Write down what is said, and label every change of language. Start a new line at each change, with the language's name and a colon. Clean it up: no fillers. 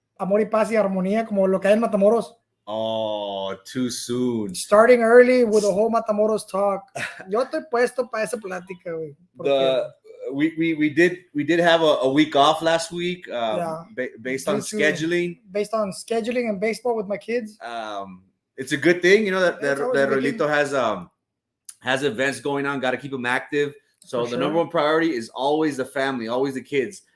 Spanish: Amor y paz y armonía, como lo que hay en Matamoros.
English: Oh, too soon. Starting early with the whole Matamoros talk.
Spanish: Yo estoy puesto para esa plática, güey.
English: We did have a week off last week, based on scheduling. Based on scheduling and baseball with my kids. It's a good thing, you know, that Rolito has events going on. Got to keep them active. So the number one priority is always the family, always the kids.